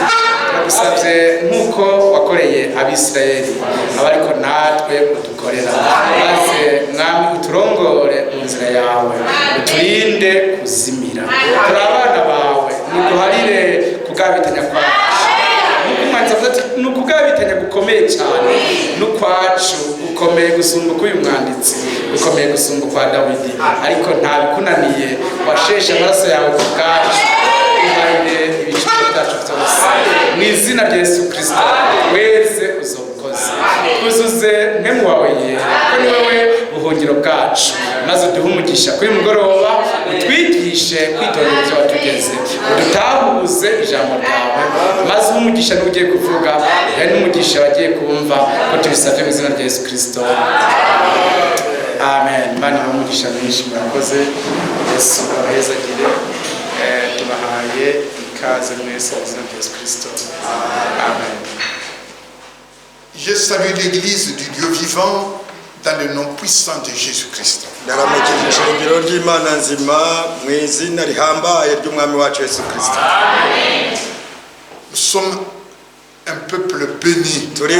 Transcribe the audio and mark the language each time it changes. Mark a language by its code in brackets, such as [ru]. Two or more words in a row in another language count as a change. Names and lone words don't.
[rn] Turagusabye nk'uko wakoreye Abisirayeli abariko natwe udukorera, maze Mwami uturongore mu nzira yawe, uturinde kuzimira. Turi abana bawe, nuduharire kugabitanya kwacu. Nukugabitanya gukomeye cyane n'ukwacu gukomeye gusumba k'uyu mwanditsi, gukomeye gusumba kwa Dawidi, ariko nta bikunaniye. Washeshe amaraso yawe ku bwacu, uharire ibicumuro byacu byose. Mu izina rya Yesu Kristo wese uzobukoze, twuzuze mpemu wawe yera, kuko ni wowe buhungiro bwacu. Maze uduhe umugisha kuri mugoroba, utwigishe kwitondera ibyo watugeze, udutahuze ijambo ryawe. Maze umugisha n'ugiye kuvuga, hari n'umugisha bagiye kumva, ko tubisabye mu izina rya Yesu Kristo. Amen. Imana umugisha mwinshi, murakoze. Yesu abahezagire. Tubahaye ikaze mwese mu izina rya Yesu Kristo. Amen. [fr] Je salue l'église du Dieu vivant dans le nom puissant de Jésus-Christ. Nous sommes un peuple béni.